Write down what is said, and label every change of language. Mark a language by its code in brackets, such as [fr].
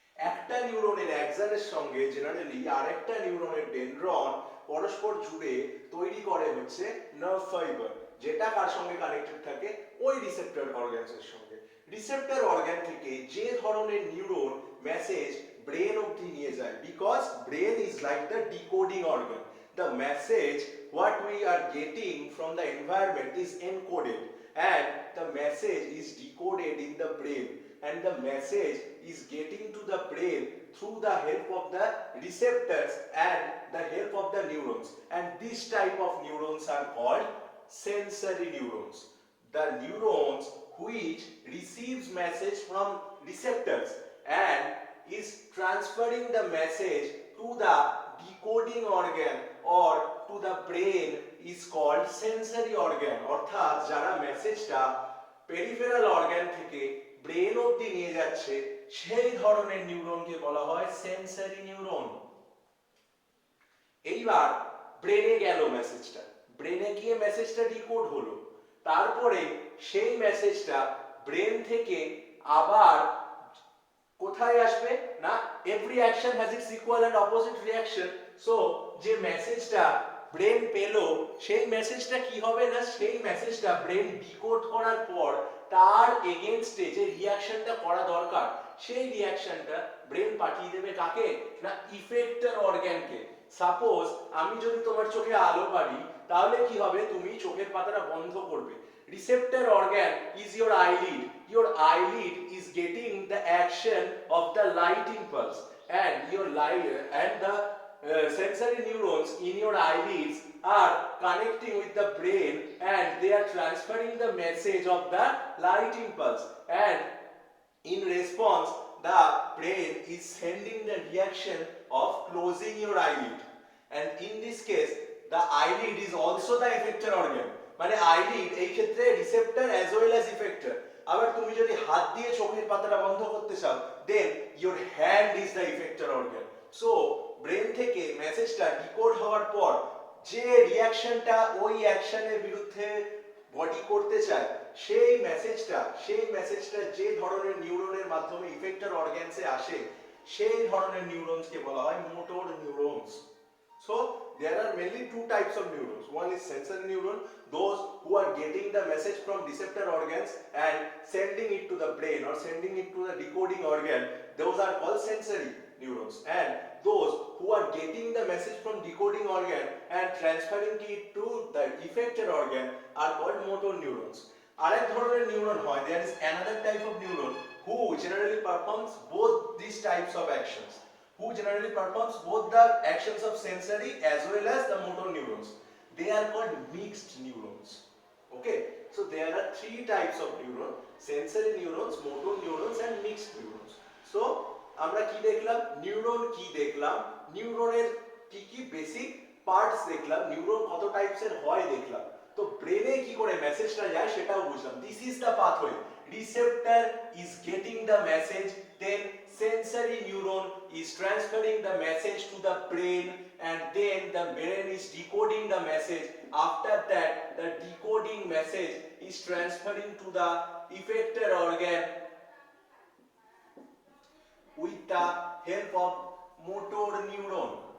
[bn] একটা নিউরনের অ্যাক্সনের সঙ্গে জেনারেলি আরেকটা নিউরনের ডেনড্রন পরস্পর জুড়ে তৈরি করে হচ্ছে নার্ভ ফাইবার, যেটা কার সঙ্গে কানেক্টেড থাকে, ওই রিসেপ্টর অর্গানসের সঙ্গে। রিসেপ্টর অর্গান থেকে যে ধরনের নিউরন মেসেজ ব্রেন অবধি নিয়ে যায়, [en] Because brain is like the decoding organ. The message what we are getting from the environment is encoded and the message is decoded in the brain, and the message is getting to the brain through the help of the receptors and the help of the neurons, and this type of neurons are called sensory neurons. The neurons which receives message from receptors and is transferring the message to the decoding organ or to the brain is called sensory organ. [bn] অর্থাৎ যারা মেসেজটা peripheral organ থেকে brain অবধি নিয়ে যাচ্ছে সেই ধরনের নিউরনকে বলা হয় সেন্সরি নিউরন। এইবার ব্রেনে গেল মেসেজটা, ব্রেনে গিয়ে মেসেজটা ডিকোড হলো, তারপরে সেই মেসেজটা ব্রেন থেকে আবার কোথায় আসবে না, [en] Every action has its equal and opposite reaction. [bn] So যে মেসেজটা ব্রেন পেলো সেই মেসেজটা কি হবে না, সেই মেসেজটা ব্রেন ডিকোড করার পর তার এগেইনস্টে যে রিঅ্যাকশনটা করা দরকার সেই রিঅ্যাকশনটা ব্রেন পাঠিয়ে দেবে কাকে না, ইফেক্টর অর্গানকে। সাপোজ আমি যদি তোমার চোখে আলো মারি তাহলে কি হবে, তুমি চোখের পাতাটা বন্ধ করবে। [en] Receptor organ is your eyelid. Your eyelid is getting the action of the light impulse, and your light and the sensory neurons in your eyelids are connecting with the brain, and they are transferring the message of the light impulse, and in response the brain is sending the reaction of closing your eyelid, and in this case the eyelid is also the effector organ. [bn] মানে eyelid এই ক্ষেত্রে receptor as well as effector. আবার তুমি যদি হাত দিয়ে চোখের পাতাটা বন্ধ করতে চাও, [en] Then your hand is the effector organ. [bn] So brain থেকে মেসেজটা ডিকোড হওয়ার পর যে রিঅ্যাকশনটা ওই অ্যাকশনের বিরুদ্ধে বডি করতে চায় সেই মেসেজটা যে ধরনের নিউরনের মাধ্যমে ইফেক্টর অর্গানসে আসে সেই ধরনের নিউরনসকে বলা হয় motor neurons. [en] So there are mainly two types of neurons. One is sensory neuron, those who are getting the message from receptor organs and sending it to the brain or sending it to the decoding organ, those are called sensory neurons. And those who are getting the message from decoding organ and transferring it to the effector organ are called motor neurons. [bn] আরেক ধরনের neuron হয়, [en] there is another type of neuron who generally performs both these types of actions, who generally performs both the actions of sensory as well as the motor neurons. They are called mixed neurons. Okay, so there are three types of neuron: sensory neurons, motor neurons and mixed neurons. [bn] So আমরা কি দেখলাম, neuron কি দেখলাম, নিউরনের কি কি basic parts দেখলাম, neuron কত টাইপসের হয় দেখলাম, তো ব্রেনে কি করে মেসেজটা যায় সেটাও বুঝলাম। [en] This is the pathway, receptor is getting the message, then sensory neuron is transferring the message to the brain, and then the brain is decoding the message. After that, the decoding message is transferring to the effector organ with the help of motor neuron.